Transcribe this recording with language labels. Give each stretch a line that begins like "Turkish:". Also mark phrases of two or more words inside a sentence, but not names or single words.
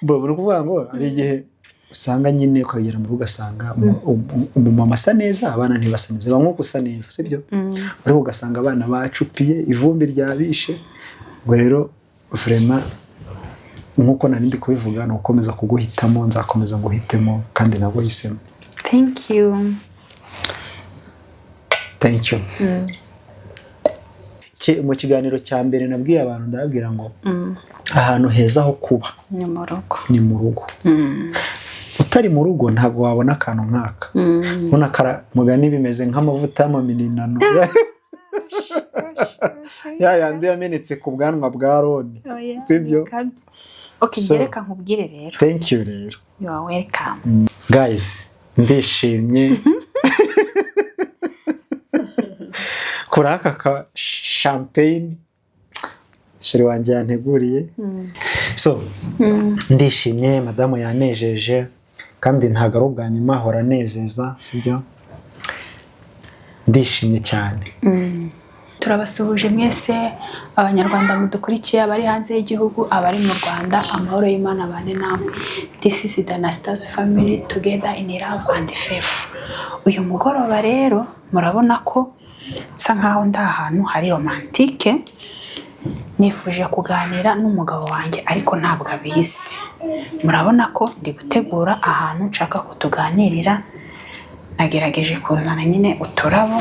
Kinyarwanda: Buri kuvuga ngo ari igihe usanga nyine ukagera mu rugo ugasanga umumama asa neza abana ntibasa neza bamwe gusa neza sibyo ariko ugasanga abana bacupiye ivumbi ryabishe ngo rero vraiment nkuko nari ndi kubivuga no gukomeza kuguhitamo nzakomeza nguhitemo kandi nabo hisemo.
English: Thank you.
Kinyarwanda: Mu kiganiro cya mbere nabwiye abantu ndababwira ngo ahantu heza ho kuba ni mu rugo. Utari mu rugo ntabwo wabona akantu nk'aka. Ubona kara mugani bimeze nk'amavuta y'amaminino. Yandi yamenetse ku bwanwa bwa Roni. Sibyo? Okay, gereka nkubwire rero.
English: Thank you rero. You are welcome. Guys,
Kinyarwanda: ndishimye. Kuraka ka champagne shiri wanje yanteguriye. So, ndishimye madamu yanejeje kandi ntago ari bwa nyuma hora nezeza, sibyo? Ndishimye cyane. Turabasuhuje mwese abanyarwanda mudukurikiye abari hanze y'igihugu abari mu Rwanda amahoro y'Imana bane namwe.
English: This is the Anastase family together in love and faith.
Kinyarwanda: Uyu mugoroba rero murabona ko sa nkaho nda ahantu hari romantique. Nifuje kuganira n'umugabo wanjye ariko ntabwo abizi. Murabona ko ndi gutegura ahantu nshaka kutuganirira. Nagerageje kuzana nyine uturabo.